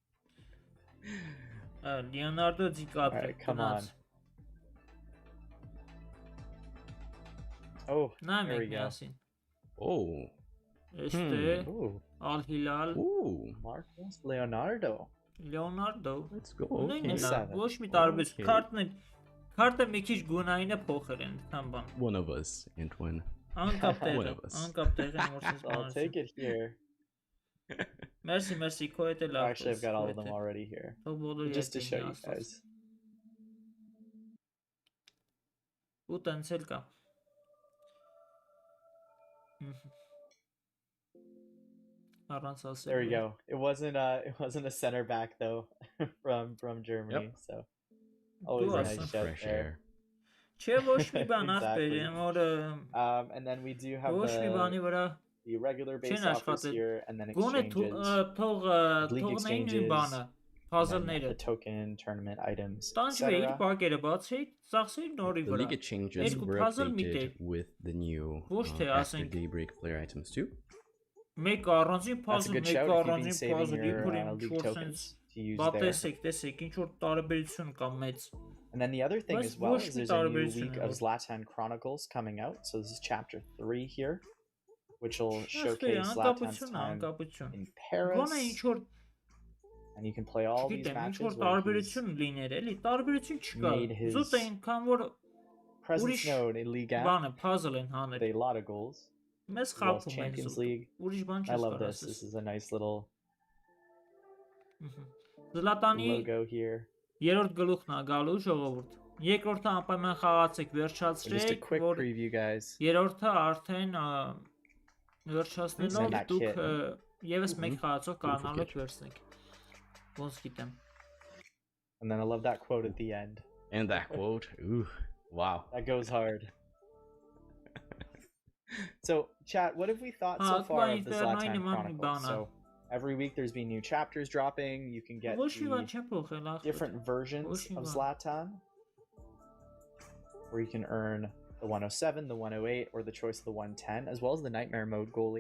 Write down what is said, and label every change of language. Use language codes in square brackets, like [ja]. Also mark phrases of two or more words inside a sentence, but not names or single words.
[en] Leonardo DiCaprio. Alright, come on. Oh, there we go. Oh. Al Hilal. Marcos Leonardo. Let's go. [hy] Ոչ մի տարբերություն։ Քարտը մի քիչ գունային է փոխել են քան բան։ [en] One of us, Antoine. [hy] Անկապ տեղը [en] I'll take it here. [hy] Merci, քո հետ է լավ։ [en] Actually, I've got all of them already here. Just to show you guys. [hy] Ու տենցել կա։ [en] There we go. It wasn't a center back though from Germany. Yep. So always a nice shout there. And then we do have the regular base offers here, and then exchanges, league exchanges, the token tournament items, etc. The league exchanges were updated with the new after daybreak player items too. [hy] Մեկ առանձին puzzle, մեկ առանձին [en] puzzle, league tokens to use there. [hy] Տեսեք, ինչ որ տարբերություն կա մեծ։ [en] And then the other thing as well is there's a new week of Zlatan Chronicles coming out. So this is chapter 3 here, which will showcase Zlatan's time in Paris. And you can play all these matches where he's made his presence known in Ligue 1 with a lot of goals. As well as Champions League. I love this. This is a nice little logo here. [hy] Երրորդ գլուխն է գալու ժողովուրդ։ Երկրորդը անպայման խաղացեք, վերջացրեք։ [en] Just a quick preview, guys. [hy] Երրորդը արդեն վերջացնելով դուք եւս մեկ խաղացող կարողանալու եք վերցնեք։ Ոնց գիտեմ։ [en] And then I love that quote at the end. And that quote, ooh, wow. That goes hard. So, chat, what have we thought so far of the Zlatan Chronicles? So, every week there's been new chapters dropping. You can get the different versions of Zlatan, where you can earn the 107, the 108, or the choice of the 110, as well as the Nightmare Mode goalie.